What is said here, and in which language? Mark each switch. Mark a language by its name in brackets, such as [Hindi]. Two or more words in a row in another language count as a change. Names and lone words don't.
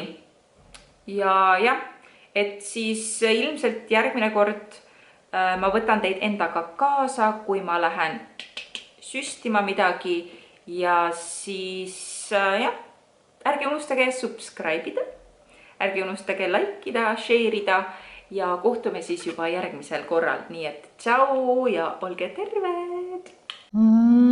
[Estonian] Ja jah, et siis ilmselt järgmine kord ma võtan teid endaga kaasa, kui ma lähen süstima midagi ja siis jah, ärge unustage subscribe ida, ärge unustage like ida, share ida ja kohtume siis juba järgmisel korral. Nii et tšau ja olge terved!